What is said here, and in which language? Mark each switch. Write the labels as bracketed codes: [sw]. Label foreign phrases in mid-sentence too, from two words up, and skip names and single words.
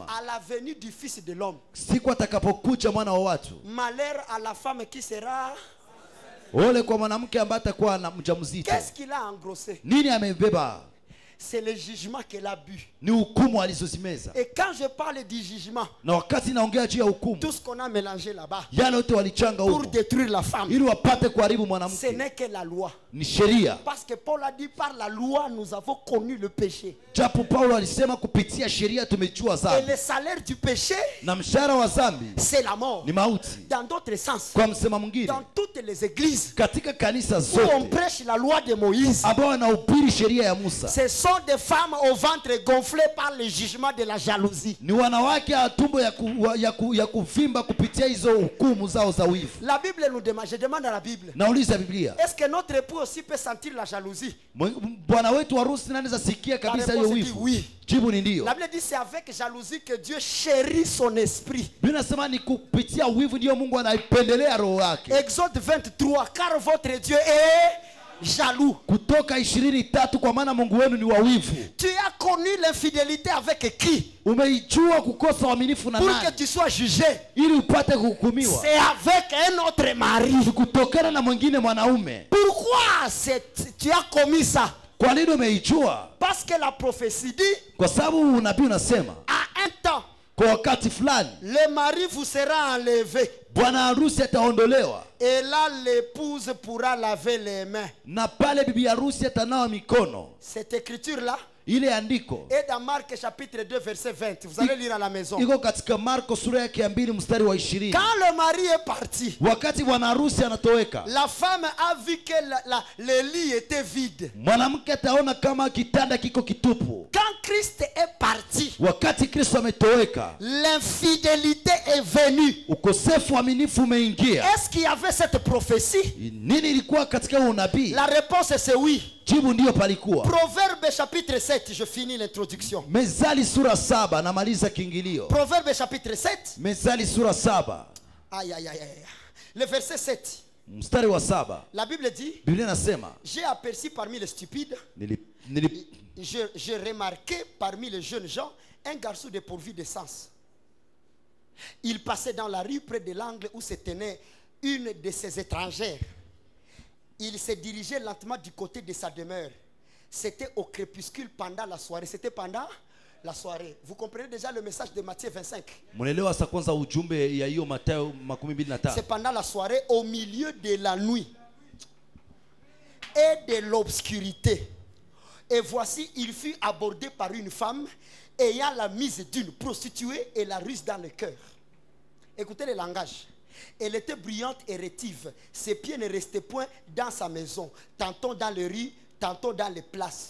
[fr] à la venue du Fils de l'homme, [sw] siku atakapokuja mwana wa watu, [fr] malheur à la femme qui sera... [sw] ole kwa mwanamke ambaye atakuwa na mjamzito. [fr] Qu'est-ce qu'il a engrossé? [sw] Nini amebeba? [fr] C'est le jugement qu'elle a bu. [sw] Ni hukumu alizozimeza. [fr] Et quand je parle du jugement, [sw] Na wakati naongea juu ya hukumu, [fr] tout ce qu'on a mélangé là-bas [sw] yale yote walichanga [fr] pour [sw] huko [fr] détruire la femme, [sw] ili wapate kuharibu [fr] ce [sw] mwanamke, [fr] n'est que la loi. [sw] ni sheria. [fr] Parce que Paul a dit, par la loi, nous avons connu le péché. [sw] Japo Paulo alisema kupitia sheria tumejua [fr] Et [sw] dhambi, [fr] le salaire du péché, [sw] na mshahara wa dhambi [fr] c'est la mort. [sw] ni mauti. [fr] Dans d'autres sens, [sw] Kwa msema mwingine, [fr] dans toutes les églises [sw] katika kanisa [fr] où on [sw] zote [fr] prêche la loi de Moïse, [sw] ambao wanahubiri sheria ya Musa [fr] ce sont des femmes au ventre gonflé par le jugement de la jalousie. [sw] ni wanawake wa tumbo ya kuvimba kupitia hizo hukumu zao za wivu. [fr] La Bible nous demande, je demande à la Bible, [sw] Nauliza Biblia, [fr] est-ce que notre époux aussi peut sentir la jalousie? [sw] bwana wetu harusi nani anaweza sikia kabisa hiyo [fr] réponse dit [sw] wivu? [fr] oui. [sw] Jibu ni ndio. [fr] La Bible dit c'est avec jalousie que Dieu chérit son esprit. [sw] Biblia inasema ni kupitia wivu ndio Mungu anaipendelea roho yake. [fr] Exode 23, car votre Dieu est jaloux. [sw] Kutoka 23, kwa maana Mungu wenu ni wawivu. [fr] Tu as connu l'infidélité avec qui? [sw] Umeijua kukosa uaminifu na [fr] Pour [sw] nani? [fr] que tu sois jugé. [sw] Ili upate kuhukumiwa. [fr] C'est avec un autre mari. [sw] Kutokana na mwingine mwanaume. [fr] Pourquoi tu as commis ça? [sw] Kwa nini umeijua? [fr] Parce que la prophétie dit, [sw] Kwa sababu unabii unasema [fr] à un temps, [sw] kwa wakati fulani [fr] le mari vous sera enlevé. [sw] bwana harusi ataondolewa. [fr] Et là, l'épouse pourra laver les mains. [sw] Na pale bibi harusi atanawa mikono. [fr] Cette écriture-là [sw] Ile andiko [fr] est dans Marc chapitre 2 verset 20. Vous allez lire à la maison. [sw] iko katika Marko sura yake ya 2 mstari wa 20. [fr] Quand le mari est parti, [sw] Wakati bwana harusi anatoweka, [fr] la femme a vu que le lit était vide. [sw] mwanamke ataona kama kitanda kiko kitupu. [fr] Quand Christ est parti, [sw] Wakati Kristo ametoweka, [fr] l'infidélité est venue. [sw] ukosefu wa uaminifu umeingia. [fr] Est-ce qu'il y avait cette prophétie? [sw] Nini ilikuwa katika unabii? [fr] La réponse c'est oui. [sw] Jibu ndiyo palikuwa. [fr] Proverbe chapitre 7, je finis l'introduction. [sw] Mezali sura 7, namaliza kiingilio. [fr] Proverbe chapitre 7. [sw] Mezali sura 7, [fr] Aïe, aïe, aïe, aïe. Le verset 7. [sw] mstari wa 7. [fr] La Bible dit, [sw] Biblia inasema, [fr] j'ai aperçu parmi les stupides, j'ai remarqué parmi les jeunes gens un garçon dépourvu de sens. Il passait dans la rue près de l'angle où se tenait une de ses étrangères. Il se dirigeait lentement du côté de sa demeure. C'était au crépuscule pendant la soirée. C'était pendant la soirée. Vous comprenez déjà le message de Matthieu 25. [sw] Munaelewa sasa kwanza ujumbe ya hiyo Mathayo 25. [fr] C'est pendant la soirée, au milieu de la nuit et de l'obscurité. Et voici, il fut abordé par une femme ayant la mise d'une prostituée et la ruse dans le cœur. Écoutez le langage. Elle était brillante et rétive. Ses pieds ne restaient point dans sa maison, tantôt dans les rues, tantôt dans les places.